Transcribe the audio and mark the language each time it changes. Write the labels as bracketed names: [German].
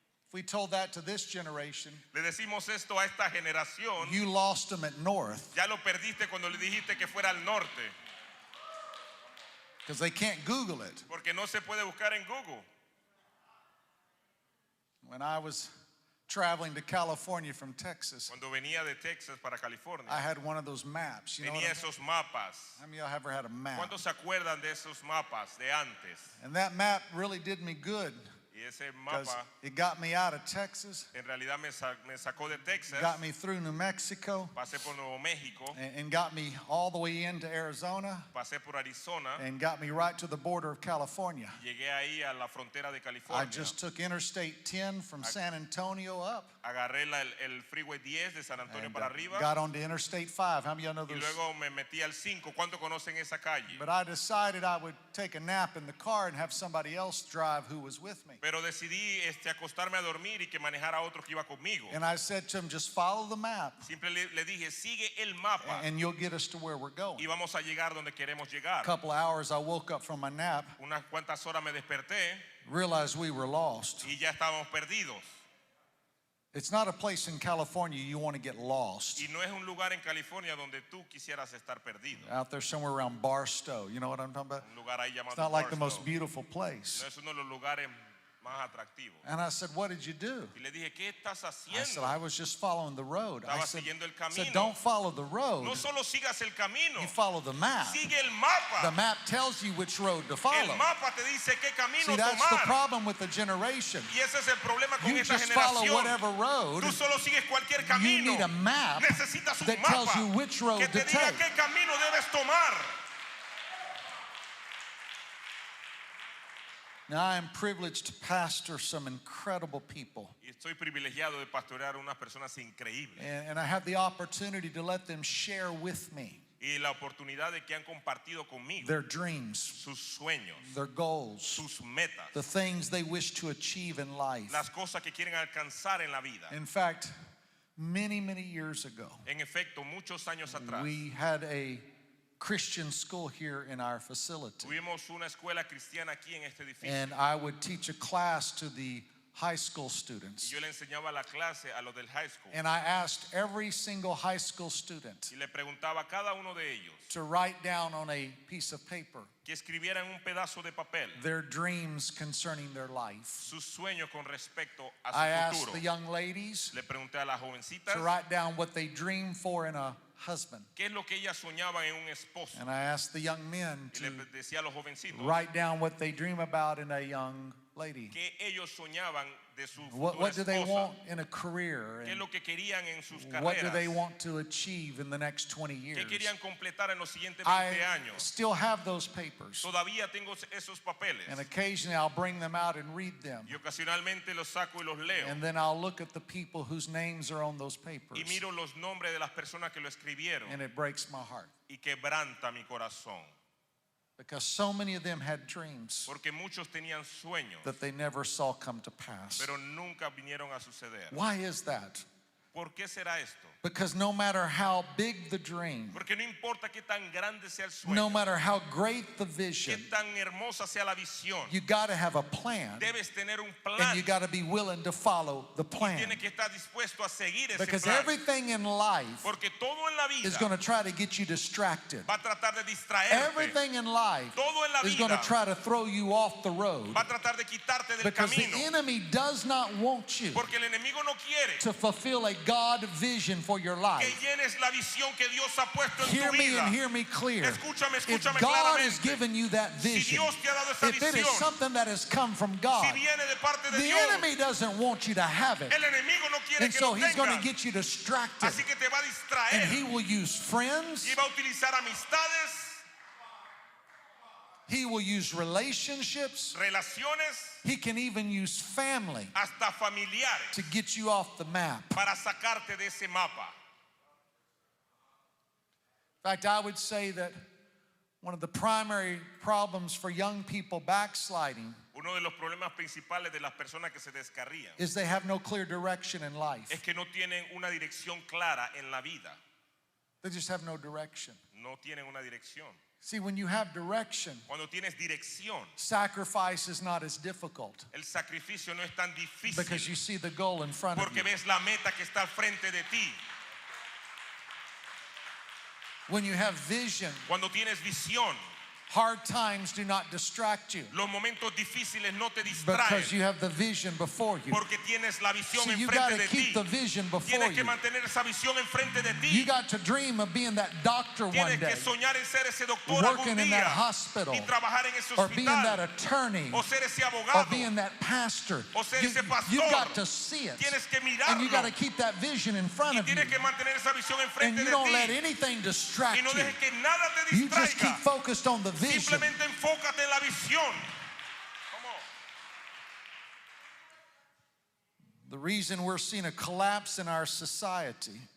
[English] If we told that to this generation, [Spanish] Le decimos esto a esta generación. [English] you lost them at north [Spanish] Ya lo perdiste cuando le dijiste que fuera al norte. [English] because they can't Google it. [Spanish] Porque no se puede buscar en Google. [English] When I was traveling to California from Texas, [Spanish] Cuando venía de Texas para California, [English] I had one of those maps. You know what [Spanish] tenía [English] I mean? [Spanish] esos mapas. [English] How many of y'all ever had a map? [Spanish] ¿Cuántos se acuerdan de esos mapas de antes? [English] And that map really did me good [Spanish] Y ese [English] because [Spanish] mapa [English] it got me out of Texas, [Spanish] en realidad me sacó de Texas, [English] got me through New Mexico, [Spanish] pasé por Nuevo México, [English] and got me all the way into Arizona, [Spanish] pasé por Arizona, [English] and got me right to the border of California. [Spanish] llegué ahí a la frontera de [English] I [Spanish] California. [English] just took Interstate 10 from San Antonio up [Spanish] Agarré el Freeway 10 de San Antonio [English] and [Spanish] para arriba [English] got onto Interstate 5. How many of y'all know [Spanish] y [English] those? [Spanish] luego me metí al 5. ¿Cuántos conocen esa calle? [English] But I decided I would take a nap in the car and have somebody else drive who was with me. [Spanish] Pero decidí acostarme a dormir y que manejara otro que iba conmigo. [English] And I said to him, just follow the map [Spanish] Siempre le dije, sigue el mapa [English] and you'll get us to where we're going. [Spanish] y vamos a llegar donde queremos [English] A [Spanish] llegar. [English] couple of hours, I woke up from my nap, [Spanish] Unas cuantas horas me desperté [English] realized we were lost. [Spanish] y ya estábamos perdidos. [English] It's not a place in California you want to get lost. [Spanish] Y no es un lugar en California donde tú quisieras estar perdido. [English] Out there somewhere around Barstow. You know what I'm talking about? [Spanish] Un lugar ahí llamado [English] It's not like the most [Spanish] Barstow. [English] beautiful place. [Spanish] No es uno de los lugares más atractivos. [English] And I said, what did you do? [Spanish] Y le dije, ¿qué estás [English] I said, [Spanish] haciendo? [English] I was just following the road. I [Spanish] Estaba [English] said, [Spanish] siguiendo el [English] said, [Spanish] camino. [English] don't follow the road. [Spanish] No solo sigas el camino, [English] You follow the map. [Spanish] sigue el mapa. [English] The map tells you which road to follow. [Spanish] El mapa te dice qué camino [English] See, that's the [Spanish] tomar. [English] problem with the generation. [Spanish] Y ese es el problema con [English] You [Spanish] esta [English] just follow [Spanish] generación. [English] whatever road. [Spanish] Tú solo sigues cualquier [English] You [Spanish] camino. [English] need a map [Spanish] Necesitas un [English] that tells [Spanish] mapa [English] you which road [Spanish] que [English] to [Spanish] te diga [English] take. [Spanish] qué camino debes tomar. [English] Now, I am privileged to pastor some incredible people. [Spanish] Y estoy privilegiado de pastorear a unas personas increíbles. [English] And I have the opportunity to let them share with me [Spanish] Y la oportunidad de que han compartido conmigo [English] their dreams, [Spanish] sus sueños, [English] their goals, [Spanish] sus metas, [English] the things they wish to achieve in life. [Spanish] las cosas que quieren alcanzar en la vida. [English] In fact, many, many years ago, [Spanish] En efecto, muchos años atrás, [English] we had a Christian school here in our facility. [Spanish] tuvimos una escuela cristiana aquí en este edificio. [English] And I would teach a class to the high school [Spanish] Y [English] students. [Spanish] yo le enseñaba la clase a los del high school. [English] And I asked every single high school student [Spanish] Y le preguntaba a cada uno de ellos [English] to write down on a piece of paper [Spanish] que escribieran un pedazo de papel [English] their dreams concerning their life. [Spanish] sus sueños con respecto a [English] I [Spanish] su [English] asked [Spanish] futuro. [English] the young ladies [Spanish] Le pregunté a las jovencitas [English] to write down what they dream for in a husband. [Spanish] qué es lo que ellas soñaban en un esposo. [English] And I asked the young men [Spanish] Y le [English] to [Spanish] decía a los jovencitos [English] write down what they dream about in a young lady. [Spanish] qué ellos soñaban de su [English] What [Spanish] futura [English] do they [Spanish] esposa. [English] want in a career? [Spanish] ¿Qué es [English] And [Spanish] lo que querían en sus [English] what do they [Spanish] carreras? [English] want to achieve in the next 20 [Spanish] ¿Qué [English] years? [Spanish] querían completar en los siguientes 20 [English] I [Spanish] años? [English] still have those papers. [Spanish] Todavía tengo esos papeles. [English] And occasionally I'll bring them out and read them. [Spanish] Y ocasionalmente los saco y los leo. [English] And then I'll look at the people whose names are on those papers. [Spanish] Y miro los nombres de las personas que lo escribieron. [English] And it breaks my heart. [Spanish] Y quebranta mi corazón. [English] Because so many of them had dreams [Spanish] Porque muchos tenían sueños, [English] that they never saw come to pass. [Spanish] pero nunca vinieron a suceder. [English] Why is that? [Spanish] ¿Por qué será esto? [English] Because no matter how big the dream, [Spanish] Porque no importa qué tan grande sea el sueño, [English] no matter how great the [Spanish] qué [English] vision, [Spanish] tan hermosa sea la visión, [English] you got to have a plan. [Spanish] debes tener un [English] And [Spanish] plan. [English] you got to be willing to follow the plan. [Spanish] Tienes que estar dispuesto a seguir ese [English] Because [Spanish] plan. [English] everything in life [Spanish] Porque todo en la vida [English] is going to try to get you distracted. [Spanish] va a tratar de distraerte. [English] Everything in life [Spanish] Todo en la [English] is going to [Spanish] vida [English] try to throw you off the road. [Spanish] va a tratar de quitarte del [English] Because the [Spanish] camino. [English] enemy does not want you [Spanish] Porque el enemigo no quiere [English] to fulfill a God vision for your [Spanish] que [English] life. [Spanish] llenes la visión que Dios ha puesto en [English] Hear [Spanish] tu [English] me [Spanish] vida. [English] and hear me clear. [Spanish] Escúchame, [English] If [Spanish] escúchame [English] God has [Spanish] claramente. [English] given you that [Spanish] Si [English] vision, [Spanish] Dios te ha dado esa [English] if it is [Spanish] visión, [English] something that has come from God, [Spanish] si viene de parte de [English] the [Spanish] Dios, [English] enemy doesn't want you to have it. [Spanish] el enemigo no quiere [English] And [Spanish] que [English] so [Spanish] lo [English] he's going to [Spanish] tengas. [English] get you distracted. [Spanish] Así que te va a distraer. [English] And he will use friends. [Spanish] Y va a utilizar amistades, [English] He will use relationships. [Spanish] relaciones, [English] He can even use family [Spanish] hasta familiares [English] to get you off the map. [Spanish] para sacarte de ese mapa. [English] In fact, I would say that one of the primary problems for young people backsliding [Spanish] Uno de los problemas principales de las personas que se descarrían [English] is they have no clear direction in [Spanish] es [English] life. [Spanish] que no tienen una dirección clara en la vida. [English] They just have no direction. [Spanish] No tienen una dirección. [English] See, when you have direction, [Spanish] Cuando tienes dirección, [English] sacrifice is not as difficult [Spanish] el sacrificio no es tan [English] because you [Spanish] difícil [English] see the goal in front of [Spanish] porque [English] you. [Spanish] ves la meta que está al frente de ti. [English] When you have vision, [Spanish] Cuando tienes visión, [English] hard times do not distract you [Spanish] los momentos difíciles no te [English] because you [Spanish] distraen [English] have the vision before you. [Spanish] porque tienes la visión [English] So you got [Spanish] enfrente [English] to [Spanish] de [English] keep [Spanish] ti. [English] the vision before [Spanish] Tienes que [English] you. [Spanish] mantener esa visión enfrente de [English] You [Spanish] ti. [English] got to dream of being that doctor one [Spanish] Tienes [English] day, [Spanish] que soñar en ser ese doctor [English] working [Spanish] algún [English] in that [Spanish] día [English] hospital, [Spanish] y trabajar en ese [English] or being that [Spanish] hospital [English] attorney, [Spanish] o ser ese [English] or [Spanish] abogado. [English] being that pastor. [Spanish] O ser [English] You, [Spanish] ese pastor. [English] you got to see it, [Spanish] Tienes que [English] and you got to [Spanish] mirarlo [English] keep that vision in front [Spanish] y [English] of you, [Spanish] tienes que mantener esa visión [English] and [Spanish] enfrente [English] you [Spanish] de [English] don't let [Spanish] ti [English] anything distract [Spanish] y no [English] you. [Spanish] dejes que nada te [English] You just keep [Spanish] distraiga. [English] focused on the vision. [Spanish] Simplemente enfócate en la visión. ¿Cómo? [English] The reason we're seeing a collapse in our society